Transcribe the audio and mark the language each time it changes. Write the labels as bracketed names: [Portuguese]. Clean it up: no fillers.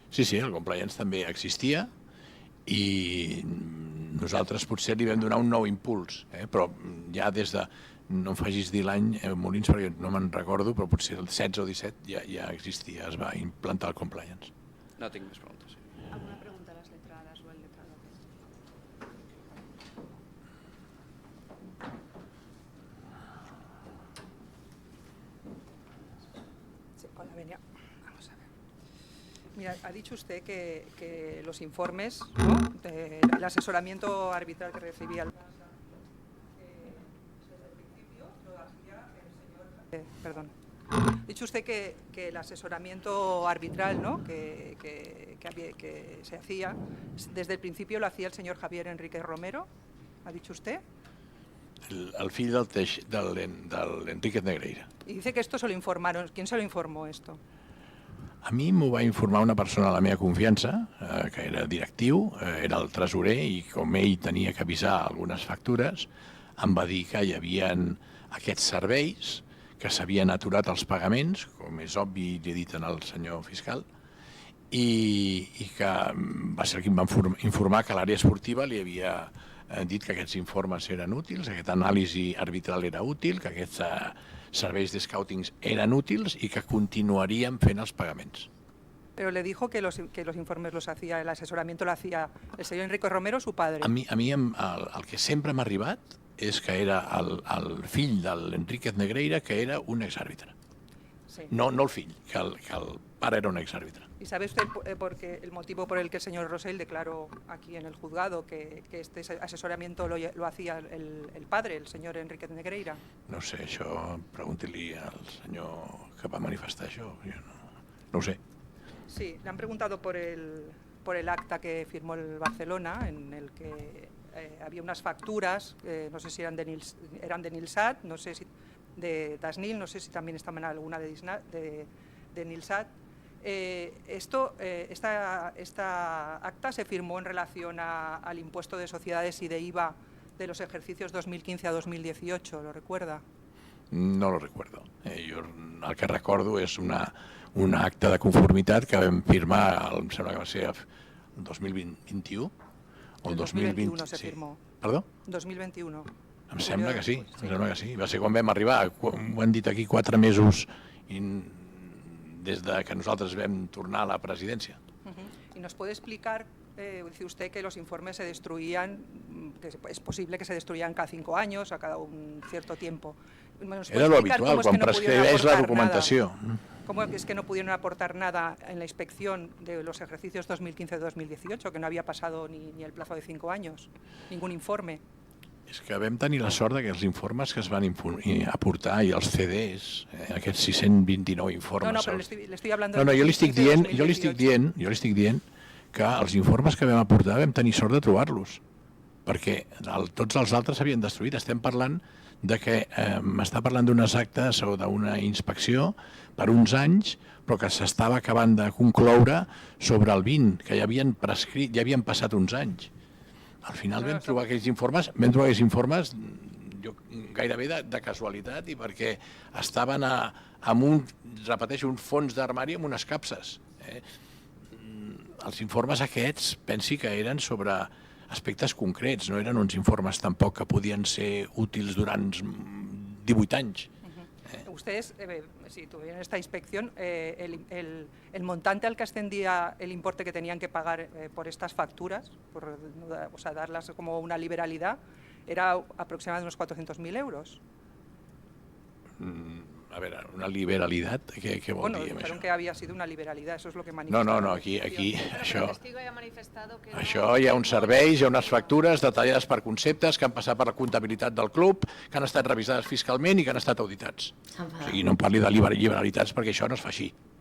[Catalan] Sí, el compliance també existia i nosaltres potser li vam donar un nou impuls, però ja des de, no em facis dir l'any, Molins, perquè no me'n recordo, però potser el 16 o 17 ja existia, es va implantar el compliance. No tinc més preguntes. [Spanish] ¿Alguna pregunta a las letradas o al letrado? Sí, hola, Benia. Vamos a ver. Mira, ha dicho usted que los informes, ¿no?, del asesoramiento arbitral que recibía el Barça, desde el principio lo hacía el señor... perdón. Ha dicho usted que el asesoramiento arbitral, ¿no?, que se hacía, desde el principio lo hacía el señor Javier Enríquez Romero, ¿ha dicho usted? [Catalan] El fill del Enríquez Negreira. [Spanish] Y dice que esto se lo informaron. ¿Quién se lo informó esto? [Catalan] A mi m'ho va informar una persona de la meva confiança, que era directiu, era el tresorer, i com ell tenia que avisar algunes factures, em va dir que hi havia aquests serveis, que s'havien aturat els pagaments, com és obvi, li he dit al senyor fiscal, i que va ser qui em va informar que l'àrea esportiva li havia dit que aquests informes eren útils, que aquesta anàlisi arbitral era útil, que aquests serveis de scoutings eren útils i que continuaríem fent els pagaments. [Spanish] Pero le dijo que los informes los hacía, el asesoramiento lo hacía el señor Enrique Romero, su padre. [Catalan] A mi el que sempre m'ha arribat és que era el fill de l'Enríquez Negreira, que era un exàrbitre. Sí. No el fill, que el pare era un exàrbitre. [Spanish] ¿Y sabe usted el motivo por el que el señor Rosell declaró aquí en el juzgado que este asesoramiento lo hacía el padre, el señor Enríquez Negreira? [Catalan] No sé, això pregunti-li al senyor que va manifestar això, jo no ho sé. [Spanish] Sí, le han preguntado por el acta que firmó el Barcelona, en el que había unas facturas, no sé si eran de Nilsat, no sé si de Dasnil, no sé si también estaban alguna de Nilsat. Esta acta se firmó en relación al impuesto de sociedades y de IVA de los ejercicios 2015 a 2018, ¿lo recuerda? No lo recuerdo. [Catalan] Jo el que recordo és una acta de conformitat que vam firmar, em sembla que va ser el 2021 o el [Spanish] 2021 se firmó. [Catalan] Perdó? 2021. Em sembla que sí, Va ser quan vam arribar, ho han dit aquí 4 mesos des de que nosaltres vam tornar a la presidència. [Spanish] ¿Y nos puede explicar, dice usted que los informes se destruían, que es posible que se destruyan cada 5 años, a cada un cierto tiempo? Era lo habitual, [Catalan] quan prescribeix la documentació. [Spanish] ¿Cómo es que no pudieron aportar nada en la inspección de los ejercicios 2015-2018, que no había pasado ni el plazo de 5 años, ningún informe? [Catalan] És que vam tenir la sort que els informes que es van aportar i els CDs, aquests 629 informes... [Spanish] No, però le estoy hablando... [Catalan] No, jo li estic dient que els informes que vam aportar vam tenir sort de trobar-los, perquè tots els altres s'havien destruït. Estem parlant de que m'està parlant d'unes actes o d'una inspecció per uns anys, però que s'estava acabant de concloure sobre el 20, que ja havien prescrit, ja havien passat uns anys. Al final vam trobar aquells informes gairebé de casualitat i perquè estaven amb un, repeteixo, un fons d'armari amb unes capses. Els informes aquests, pensi que eren sobre aspectes concrets, no eren uns informes tampoc que podien ser útils durant 18 anys. [Spanish] Ustedes, si tuvieron esta inspección, el montante al que ascendía el importe que tenían que pagar por estas facturas, o sea, darlas como una liberalidad, era aproximadamente unos 400.000 euros. [Catalan] A veure, una liberalitat, què vol dir amb això? [Spanish] Dijeron que había sido una liberalidad, eso es lo que manifestaron. [Catalan] No, aquí això Això hi ha uns serveis, hi ha unes factures detallades per conceptes que han passat per la comptabilitat del club, que han estat revisades fiscalment i que han estat auditats. O sigui, no em parli de liberalitats perquè això no es fa així.